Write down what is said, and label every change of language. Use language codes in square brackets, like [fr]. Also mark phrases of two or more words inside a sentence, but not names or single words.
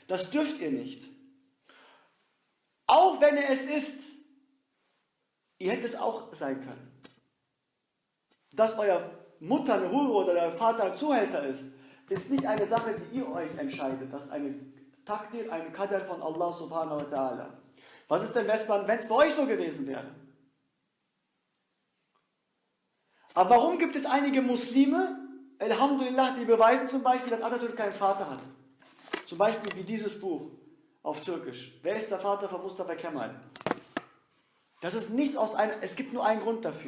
[de] Das dürft ihr nicht. Auch wenn er es ist, ihr hättet es auch sein können. Dass euer Mutter eine Hure oder der Vater ein Zuhälter ist nicht eine Sache, die ihr euch entscheidet. Das ist eine Takdir, eine Qadar von Allah [ar] سبحانه وتعالى. [de] Was ist denn, wenn es bei euch so gewesen wäre? Aber warum gibt es einige Muslime, Alhamdulillah, die beweisen zum Beispiel, dass Atatürk keinen Vater hat? Zum Beispiel wie dieses Buch auf Türkisch. Wer ist der Vater von Mustafa Kemal? Das ist nichts es gibt nur einen Grund dafür.